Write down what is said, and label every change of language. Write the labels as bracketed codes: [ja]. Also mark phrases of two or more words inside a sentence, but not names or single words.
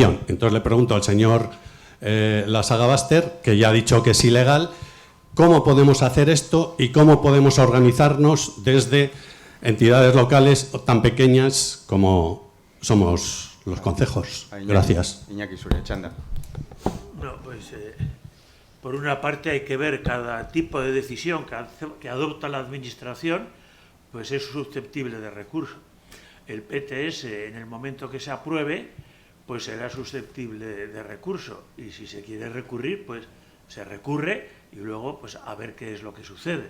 [es] Entonces le pregunto al señor Lasagabaster, que ya ha dicho que es ilegal, cómo podemos hacer esto y cómo podemos organizarnos desde entidades locales tan pequeñas como somos los concejos. Gracias. [eu] Iñaki Zure, txanda. [es] No, pues por una parte hay que ver cada tipo de decisión que adopta la administración, pues es susceptible de recurso. El PTS, en el momento que se apruebe, pues será susceptible de recurso, y si se quiere recurrir, pues se recurre y luego pues a ver qué es lo que sucede.